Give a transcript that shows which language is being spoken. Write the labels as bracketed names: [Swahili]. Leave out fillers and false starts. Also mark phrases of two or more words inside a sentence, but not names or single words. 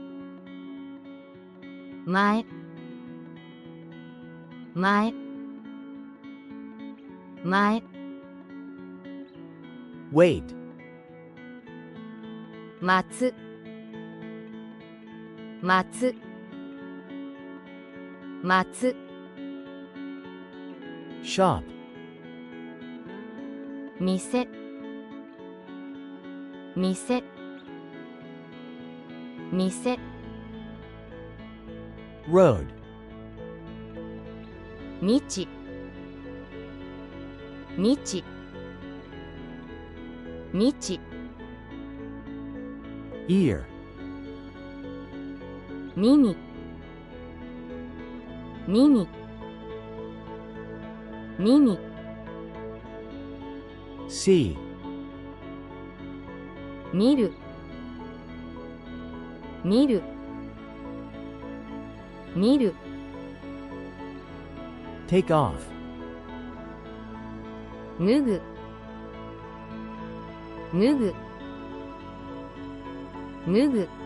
[Japanese] 前前前 Wait. 待つ待つ待つ Shop. 店店店 Road. 道道道 Ear. 耳耳耳 See. 見る見る見る [English] Take off. [Japanese] 脱ぐ脱ぐ脱ぐ